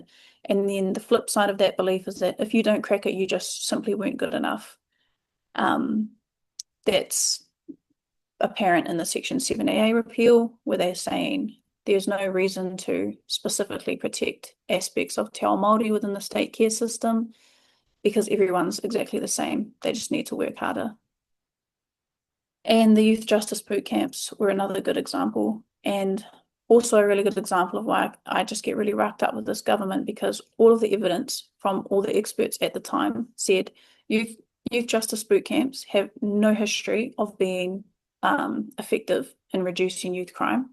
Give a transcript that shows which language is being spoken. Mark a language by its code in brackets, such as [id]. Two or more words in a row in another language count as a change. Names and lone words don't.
[en] And then the flip side of that belief is that if you don't crack it, you just simply weren't good enough. That's apparent in the Section 7AA repeal, where they're saying there's no reason to specifically protect aspects of [mi] te ao Māori [en] within the state care system because everyone's exactly the same. They just need to work harder. And the youth justice boot camps were another good example, and also a really good example of why I just get really racked up with this government, because all of the evidence from all the experts at the time said youth justice boot camps have no history of being effective in reducing youth crime.